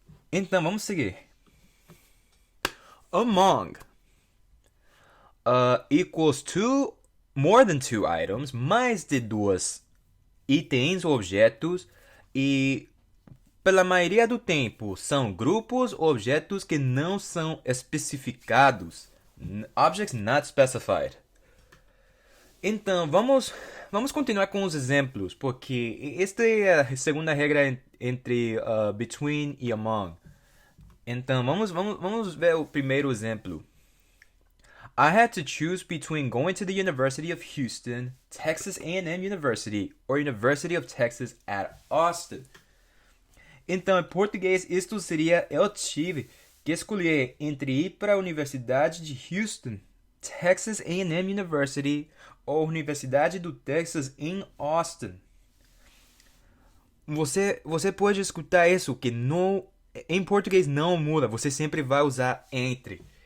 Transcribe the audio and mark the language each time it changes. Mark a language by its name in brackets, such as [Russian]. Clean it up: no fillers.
[Portuguese] Então vamos seguir. [English] Among equals two, more than two items, [Portuguese] mais de duas itens ou objetos, e pela maioria do tempo são grupos ou objetos que não são especificados. [English] Objects not specified. [Portuguese] Então, vamos continuar com os exemplos, porque esta é a segunda regra entre between e among. Então, vamos ver o primeiro exemplo. [English] I had to choose between going to the University of Houston, Texas A&M University, or University of Texas at Austin. [Portuguese] Então, em português, isto seria: eu tive que escolher entre ir para a Universidade de Houston Texas A&M University ou Universidade do Texas em Austin. Você pode escutar isso, que não, em português não muda, você sempre vai usar entre.